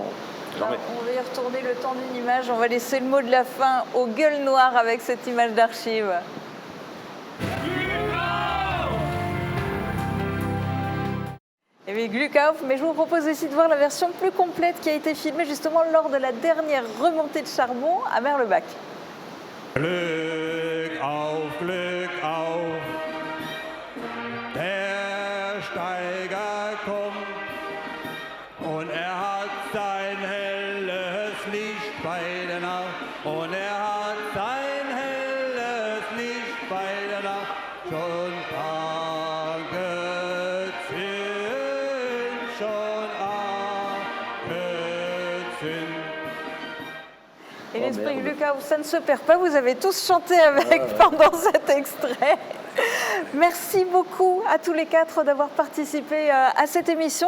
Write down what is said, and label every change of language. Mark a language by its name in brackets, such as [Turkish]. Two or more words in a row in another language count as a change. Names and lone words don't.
[French] Alors, on va y retourner le temps d'une image. On va laisser le mot de la fin aux gueules noires avec cette image d'archive. Et oui, Glukauf, mais je vous propose aussi de voir la version plus complète qui a été filmée justement lors de la dernière remontée de charbon à Merlebach. [German] Glück auf, der Steiger kommt und hat sein helles Licht bei der Nacht und hat sein helles Licht bei der Nacht schon [French] Et l'esprit Glukauf, ça ne se perd pas, vous avez tous chanté avec pendant cet extrait. Merci beaucoup à tous les quatre d'avoir participé à cette émission.